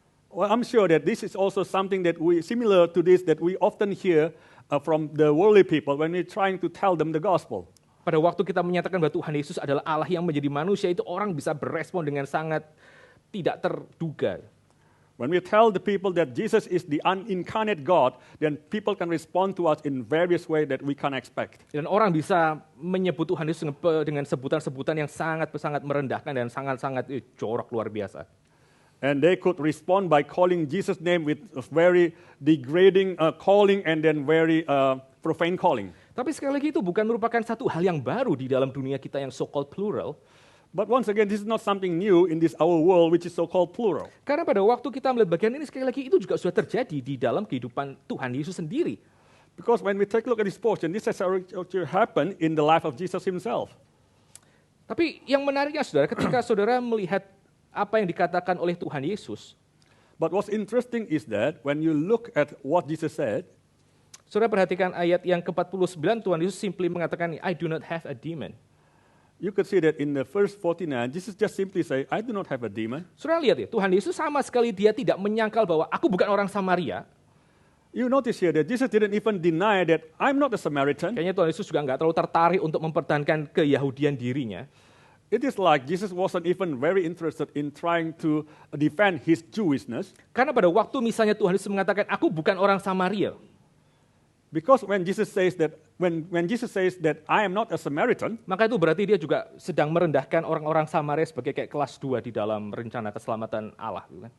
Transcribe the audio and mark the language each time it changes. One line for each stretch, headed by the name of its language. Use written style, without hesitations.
English: Well, I'm sure that this is also something that similar to this that we often hear from the worldly people when we're trying to tell them the gospel.
Indonesian: Pada waktu kita menyatakan bahwa Tuhan Yesus adalah Allah yang menjadi manusia, itu orang bisa berespon dengan sangat tidak terduga.
English: When we tell the people that Jesus is the unincarnate God, then people can respond to us in various ways that we can't expect.
Indonesian: Dan orang bisa menyebut Tuhan Yesus dengan sebutan-sebutan yang sangat-sangat merendahkan dan sangat-sangat jorok luar biasa.
English: And they could respond by calling Jesus' name with a very degrading calling and then very profane calling.
Indonesian: Tapi sekali lagi itu bukan merupakan satu hal yang baru di dalam dunia kita yang so-called plural.
English: But once again, this is not something new in this our world, which is so-called plural.
Indonesian: Karena pada waktu kita melihat bagian ini, sekali lagi itu juga sudah terjadi di dalam kehidupan Tuhan Yesus sendiri.
English: Because when we take a look at this portion, this has already happened in the life of Jesus himself.
Indonesian: Tapi yang menariknya saudara, ketika saudara melihat apa yang dikatakan oleh Tuhan Yesus.
English: But what's interesting is that when you look at what Jesus said,
Indonesian: saudara perhatikan ayat yang ke-49, Tuhan Yesus simply mengatakan,
English: I do not have a demon. You could see that in the verse 49, Jesus just simply say, I do not have a demon.
Indonesian: Saudara lihat ya, Tuhan Yesus sama sekali dia tidak menyangkal bahwa aku bukan orang Samaria.
English: You notice here that Jesus didn't even deny that I'm not a Samaritan.
Indonesian: Kayaknya Tuhan Yesus juga nggak terlalu tertarik untuk mempertahankan keyahudian dirinya.
English: It is like Jesus wasn't even very interested in trying to defend his Jewishness.
Indonesian: Karena pada waktu misalnya Tuhan Yesus mengatakan, aku bukan orang Samaria.
English: Because when Jesus says that, when Jesus says that I am not a Samaritan,
Indonesian: maka itu berarti dia juga sedang merendahkan orang-orang Samaria sebagai kayak kelas 2 di dalam rencana keselamatan Allah.